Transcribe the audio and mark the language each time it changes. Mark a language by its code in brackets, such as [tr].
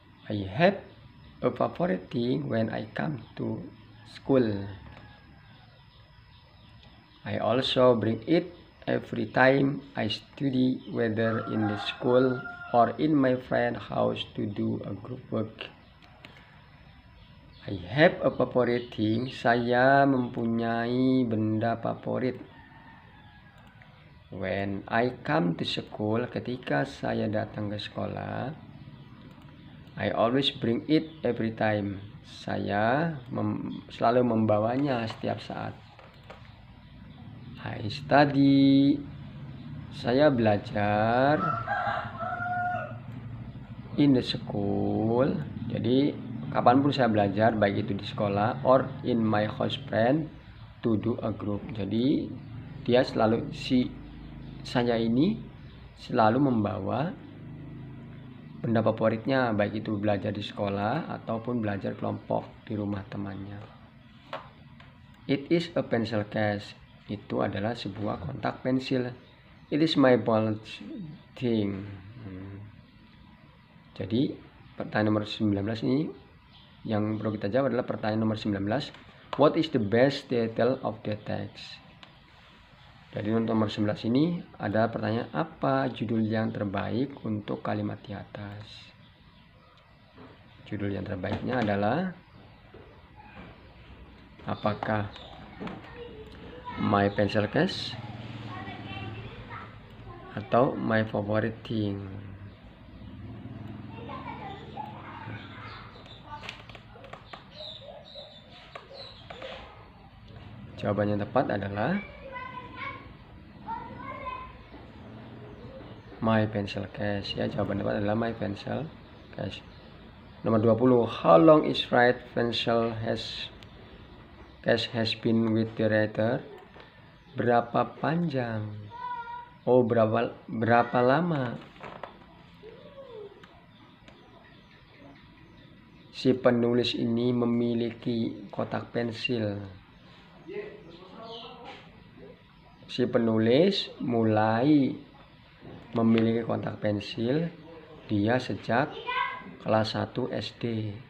[en] I have a favorite thing when I come to school. I also bring it every time I study, whether in the school or in my friend's house to do a group work. I have a favorite thing. [id] Saya mempunyai benda favorit. [en] When I come to school, [id] ketika saya datang ke sekolah, [en] I always bring it every time. [id] Saya selalu membawanya setiap saat. [en] I study. [id] Saya belajar [en] in the school. Jadi [id] kapanpun saya belajar, baik itu di sekolah [en] or in my house friend to do a group. [id] Jadi dia selalu, saya ini selalu membawa benda favoritnya, baik itu belajar di sekolah ataupun belajar kelompok di rumah temannya. [en] It is a pencil case. [id] Itu adalah sebuah kotak pensil. [en] It is my favorite thing. [id] Jadi pertanyaan nomor 19 ini yang perlu kita jawab adalah pertanyaan nomor 19. [en] What is the best title of the text? [id] Jadi untuk nomor 11 ini ada pertanyaan, apa judul yang terbaik untuk kalimat di atas? Judul yang terbaiknya adalah, apakah [en] my pencil case [id] atau [en] my favorite thing? [id] Jawaban yang tepat adalah [en] my pencil case. [id] Ya, jawaban tepat adalah [en] my pencil case. Nomor 20, how long is right pencil case has been with the writer? [id] Berapa panjang? Oh, berapa lama si penulis ini memiliki kotak pensil? Si penulis mulai memiliki kotak pensil dia sejak kelas 1 SD.